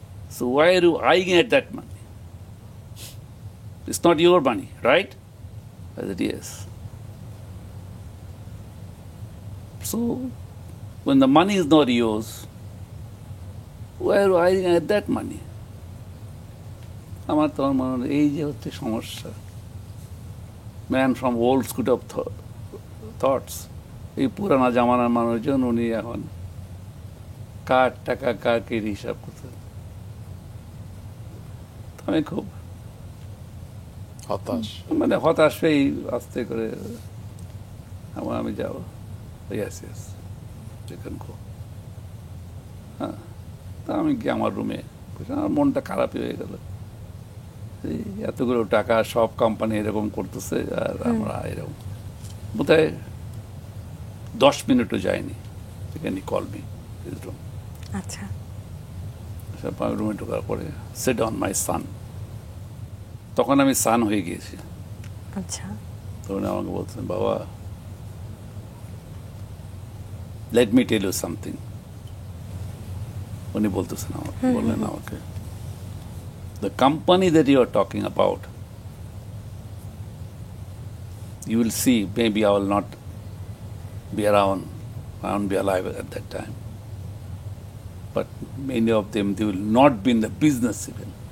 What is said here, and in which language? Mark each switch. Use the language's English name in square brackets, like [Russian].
[English] So why are you eyeing at that money? It's not your money, right? I said, yes. So, when the money is not yours, why are you eyeing at that money? [Bangla] আমার তোমার মনে হলো এই যে হচ্ছে সমস্যা। [English] man from old school of thoughts, [Bangla] এই পুরানা জামানার মানুষজন, উনি এখন কার টাকা কার কে হিসাব করতে। আমি খুব হতাশ। মানে হতাশ হয়েই আস্তে করে আমি যাবো, [English] Yes yes chicken go. [Bangla] হ্যাঁ, তা আমি গিয়ে আমার রুমে, আমার মনটা খারাপই হয়ে গেল। এই এতগুলো টাকা সব কোম্পানি এরকম করতেছে, আর আমরা এরকম। বোধহয় 10 মিনিটও যায়নি, সেখানে [English] Call me room. [Bangla] আচ্ছা, রুমে ঢোকার পরে [English] sit on my son, [Bangla] তখন আমি সান হয়ে গিয়েছি। আচ্ছা, তখন আমাকে বলছেন, বাবা [English] Let me tell you something. [Bangla] উনি বলতেছেন আমাকে, বললেন আমাকে, [English] the company that you are talking about, you will see, maybe I will not be around, I won't be alive at that time, but many of them, they will not be in the business even.